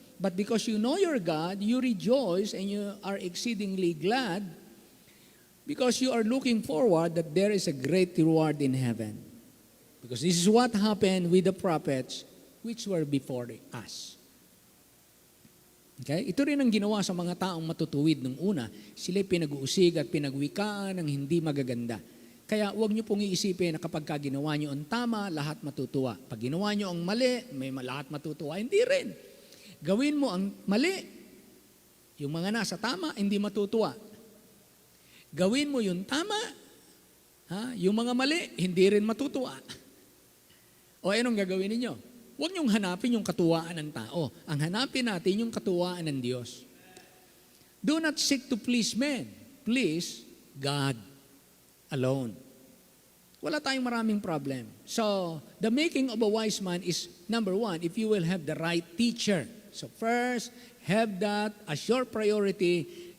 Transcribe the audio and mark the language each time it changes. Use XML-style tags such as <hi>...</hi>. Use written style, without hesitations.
<en>But because you know your God, you rejoice and you are exceedingly glad because you are looking forward that there is a great reward in heaven. Because this is what happened with the prophets which were before us.</en> <tl>Okay? Ito rin ang ginawa sa mga taong matutuwid nung una. Sila'y pinag-uusig at pinagwikaan ng hindi magaganda. Kaya huwag niyo pong iisipin na kapag ginawa niyo ang tama, lahat matutuwa. Pag ginawa niyo ang mali, may lahat matutuwa. Hindi rin. Gawin mo ang mali, yung mga nasa tama, hindi matutuwa. Gawin mo yung tama, yung mga mali, hindi rin matutuwa. O anong gagawin ninyo? Huwag niyong hanapin yung katuwaan ng tao. Ang hanapin natin yung katuwaan ng Diyos.</tl> <en>Do not seek to please men. Please God alone.</en> <tl>Wala tayong maraming</tl> <en>problem. So, the making of a wise man is, number one, if you will have the right teacher. So first, have that as your priority.</en>